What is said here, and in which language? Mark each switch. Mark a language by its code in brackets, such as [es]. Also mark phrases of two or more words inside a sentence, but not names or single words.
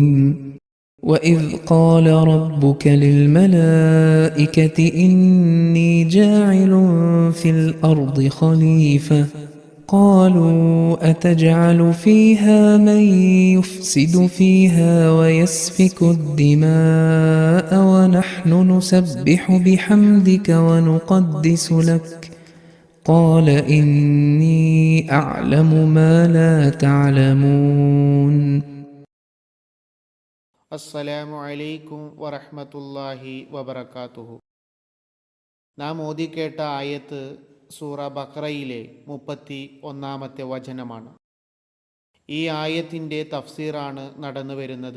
[ar] وإذ قال ربك للملائكة إني جاعل في الأرض خليفة قالوا أتجعل فيها من يفسد فيها ويسفك الدماء ونحن نسبح بحمدك ونقدس لك قال إني أعلم ما لا تعلمون. السلام عليكم ورحمة الله وبركاته. [ml] നാം ഓതിക്കേട്ട ആയത്ത് സൂറ ബഖറയിലെ 31-ാമത്തെ വചനമാണ്. ഈ ആയത്തിൻ്റെ തഫ്സീറാണ് നടന്നു വരുന്നത്.